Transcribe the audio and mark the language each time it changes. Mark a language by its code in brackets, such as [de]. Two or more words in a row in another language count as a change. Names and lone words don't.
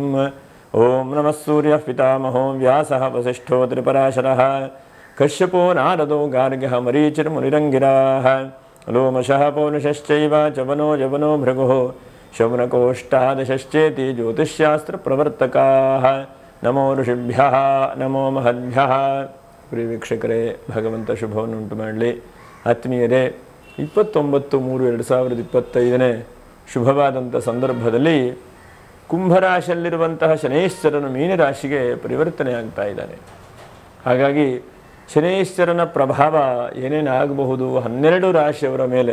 [sa] ओं नमः सूर्यः पितामहो व्यासः वसिष्ठो त्रिपराशरः कश्यपो नारदो गार्ग्यः मरीचिर्मुनिरङ्गिराः लोमशः पौरुषश्चैव चवनो जवनो भृगुः शौनकोष्टादशश्चेति ज्योतिष्शास्त्रप्रवर्तकाः। नमो ऋषिभ्यः नमो महद्भ्यः। [kn] ಪ್ರಿಯ ವೀಕ್ಷಕರೇ, ಭಗವಂತ ಶುಭವನ್ನು ಉಂಟು ಮಾಡಲಿ. ಆತ್ಮೀಯರೇ, 29/3/2025 ಶುಭವಾದಂಥ ಸಂದರ್ಭದಲ್ಲಿ ಕುಂಭರಾಶಿಯಲ್ಲಿರುವಂತಹ ಶನೈಶ್ಚರನು ಮೀನರಾಶಿಗೆ ಪರಿವರ್ತನೆ ಆಗ್ತಾ ಇದ್ದಾನೆ. ಹಾಗಾಗಿ ಶನೈಶ್ಚರನ ಪ್ರಭಾವ ಏನೇನಾಗಬಹುದು 12 ರಾಶಿಯವರ ಮೇಲೆ.